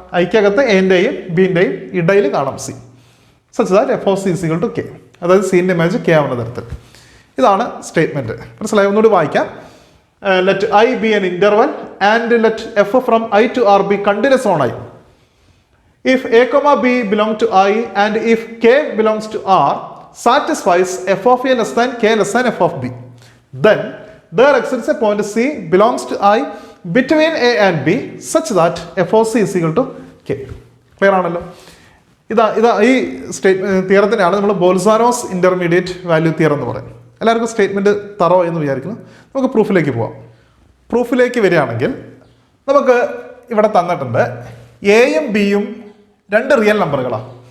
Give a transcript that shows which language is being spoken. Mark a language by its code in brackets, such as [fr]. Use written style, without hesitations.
[ml] ഐക്കകത്ത് എൻ്റെയും ബിൻ്റെയും ഇടയിൽ കാണാം C. [en] Such that f of C is equal to k. [ml] അതായത് സീൻ്റെ ഇമേജ് കെ ആവുന്ന തരത്തിൽ. ഇതാണ് സ്റ്റേറ്റ്മെന്റ്. മനസ്സിലായി? ഒന്നുകൂടി വായിക്കാം. [en] Let I be an interval and let f from I to R be continuous on I. If a comma b belong to I and if k belongs to R satisfies f of a less than k less than f of b, then there exists a point C belongs to I between a and b such that f of c is equal to k. [ml] Clear ആണല്ലോ? ഇതാ ഈ തിയറത്തിനാണ് നമ്മൾ ബോൾസാനോസ് intermediate value theorem എന്ന് പറയുന്നത്. എല്ലാവർക്കും statement thorough എന്ന് വിചാരിക്കുന്നു. നമുക്ക് പ്രൂഫിലേക്ക് പോവാം. പ്രൂഫിലേക്ക് വരികയാണെങ്കിൽ നമുക്ക് ഇവിടെ തന്നിട്ടുണ്ട് എയും ബിയും രണ്ട് റിയൽ നമ്പറുകളാണ്.